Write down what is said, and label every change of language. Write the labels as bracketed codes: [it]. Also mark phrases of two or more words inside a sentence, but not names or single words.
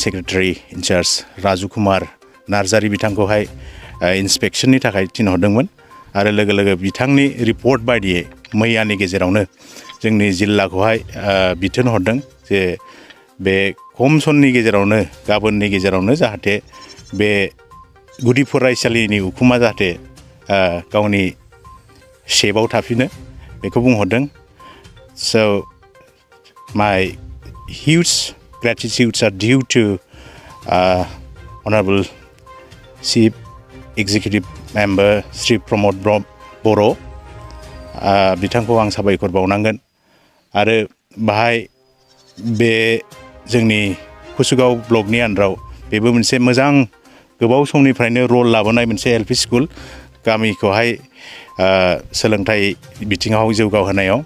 [en] secretary incharge [brx] राजु कुमार नार्जारि बिथांखौहाय इन्सपेक्सननि थाखाय थिनहरदोंमोन आरो लोगो लोगो बिथांनि रिपर्ट बायदियै मैयानि गेजेरावनो जोंनि जिल्लाखौहाय बिथोन हरदों जे बे खम समनि गेजेरावनो गाबोननि गेजेरावनो जाहाथे बे गुदि फरायसालिनि उखुमा जाहाथे गावनि शेपआव थाफिनो बेखौ बुंहरदों। [en] So my huge gratitudes are due to Honorable Chief Executive Member Sri Pramod बर' [brx] बिथांखौ आं साबायखर बावनांगोन। आरो बाहाय बे जोंनि कुसुगाव ब्लकनि आन्डाराव बेबो मोनसे मोजां गोबाव समनिफ्रायनो रल लाबोनाय मोनसे एलपि स्कुल गामिखौहाय सोलोंथाइ बिथिङाव जौगाहोनायाव।